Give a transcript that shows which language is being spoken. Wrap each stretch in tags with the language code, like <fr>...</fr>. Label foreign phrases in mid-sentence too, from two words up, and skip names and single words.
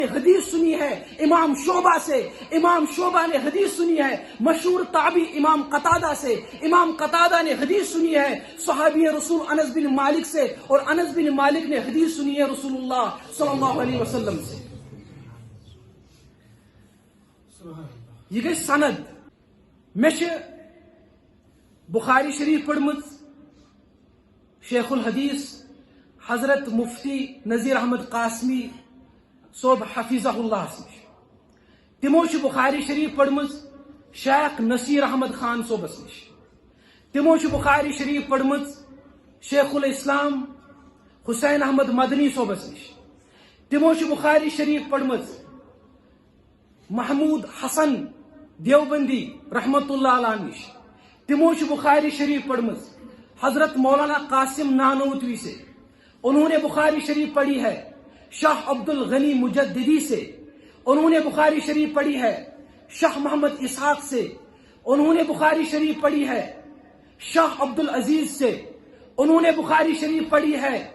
<ur>حدیث سنی ہے امام شعبہ سے، امام شعبہ نے حدیث سنی ہے مشہور تابعی امام قتادہ سے، امام قتادہ نے حدیث سنی ہے صحابی رسول انس بن مالک سے، اور انس بن مالک نے حدیث سنی ہے رسول اللہ صلی اللہ علیہ وسلم سے۔ یہ گئی سند۔</ur> <ks>میں بخاری شریف پڑھمت شیخ الحدیث حضرت مفتی نذیر احمد قاسمی صوب حفیظہ اللہ تمو بخاری شریف پڑھمت شیخ نصیر احمد خان صوبس نش، تمو بخاری شریف پڑھمت شیخ الاسلام حسین احمد مدنی صوبس نش، تمو بخاری شریف پڑھمت محمود حسن دیوبندی رحمت اللہ علیہ نش، تمو بخاری شریف پڑھمت</ks> <ur>حضرت مولانا قاسم نانوتوی سے، انہوں نے بخاری شریف پڑھی ہے شاہ عبد الغنی مجددی سے، انہوں نے بخاری شریف پڑھی ہے شاہ محمد اسحاق سے، انہوں نے بخاری شریف پڑھی ہے شاہ عبد العزیز سے، انہوں نے بخاری شریف پڑھی ہے</ur>